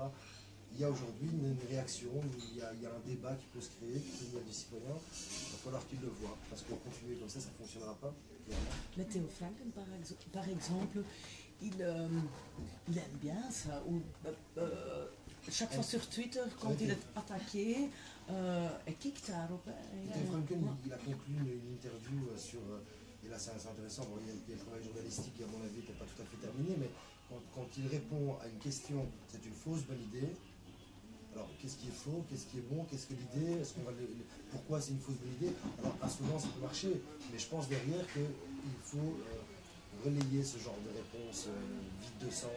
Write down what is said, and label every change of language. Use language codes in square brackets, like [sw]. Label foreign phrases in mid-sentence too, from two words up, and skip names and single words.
[fr] Il y a aujourd'hui une réaction, il y a un débat qui peut se créer, qui peut venir du citoyen. Il va falloir qu'il le voit, parce qu'on continue comme ça ne fonctionnera pas. Mais Theo Franken, par exemple, il aime bien ça. Chaque fois sur Twitter, quand il est attaqué, il [nl] kick daarop. [fr] Theo Franken, il a conclu une interview sur... Et là, c'est intéressant. Bon, il y a le travail journalistique qui, à mon avis, n'était pas tout à fait terminé, mais quand il répond à une question, c'est une fausse bonne idée. Alors, qu'est-ce qui est faux, qu'est-ce qui est bon, qu'est-ce que l'idée, pourquoi c'est une fausse bonne idée? Alors, pas souvent ça peut marcher, mais je pense derrière qu'il faut relayer ce genre de réponse vide de sens.